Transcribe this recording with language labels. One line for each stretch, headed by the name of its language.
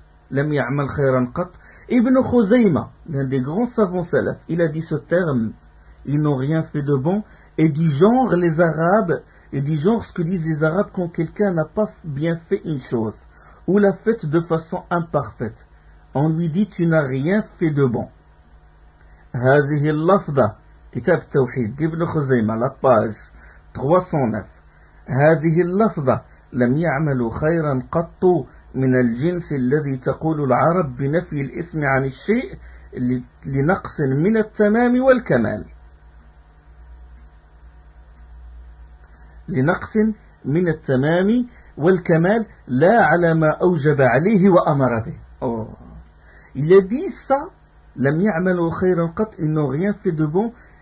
Arabic: Lam ya'mal khayran qat.
French: Ibn Khuzayma, l'un des grands savants salaf, il a dit ce terme, ils n'ont rien fait de bon, et du genre les Arabes, et du genre ce que disent les Arabes quand quelqu'un n'a pas bien fait une chose, ou l'a faite de façon imparfaite. On lui dit, tu n'as rien fait de bon.
Arabic: هذه اللفظة كتاب التوحيد ابن خزيمة على الباج 309 هذه اللفظة لم يعمل خيرا قط من الجنس الذي تقول العرب بنفي الاسم عن الشيء لنقص من التمام والكمال لنقص من التمام والكمال لا على ما أوجب عليه وأمر به.
French: Il a dit ça,
Arabic: لم يعمل خيرا قط,
French: ils n'ont rien fait de bon.